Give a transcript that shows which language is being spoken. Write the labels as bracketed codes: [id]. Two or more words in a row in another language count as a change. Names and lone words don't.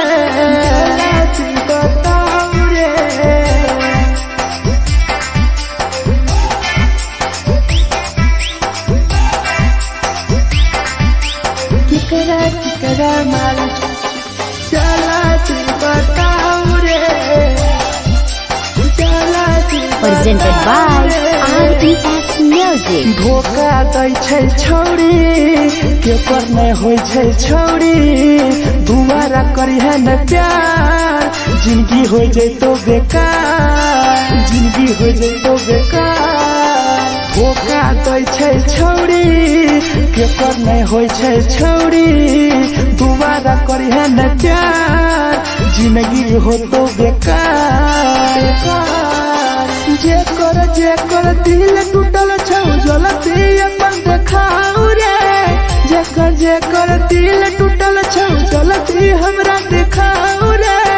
[mag] जला दी बताओ रे। केकरा माल जला दी बताओ रे। [en] Presented by RES Music. [mag] धोखा दै छै छौरी केकर नहीं होय छै छौरी। दुबारा करी है न प्यार जिंदगी हो जैतो बेकार। जिंदगी हो जैतो बेकार। धोखा दै छै छौरी केकर नहीं होय छै छौरी। दुबारा करी है न प्यार जिंदगी हो तो बेकार। जेकर दिल टूटल छौ जलती अपन देखाओ रे। जेकर दिल टूटल छौ जलती हमरा देखाओ रे।